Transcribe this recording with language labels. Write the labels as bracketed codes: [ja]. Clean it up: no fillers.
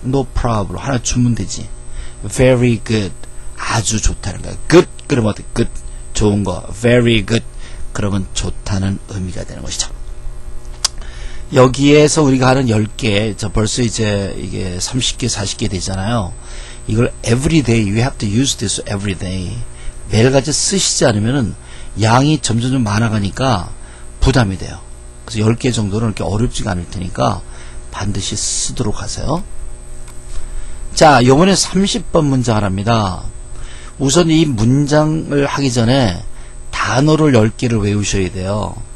[en] No problem. [ko] 하나 주면 되지. [en] Very good. [ko] 아주 좋다는 거예요. Good. 그러면 어때? Good. 좋은 거. [en] Very good. [ko] 그러면 좋다는 의미가 되는 것이죠. 여기에서 우리가 하는 10개, 벌써 이제 이게 30개, 40개 되잖아요. 이걸 [en] every day, you have to use this every day. [ko] 매일같이 쓰시지 않으면은 양이 점점 많아가니까 부담이 돼요. 그래서 10개 정도는 이렇게 어렵지가 않을 테니까 반드시 쓰도록 하세요. 자, 요번에 30번 문장 하나입니다. 우선 이 문장을 하기 전에 단어를 10개를 외우셔야 돼요.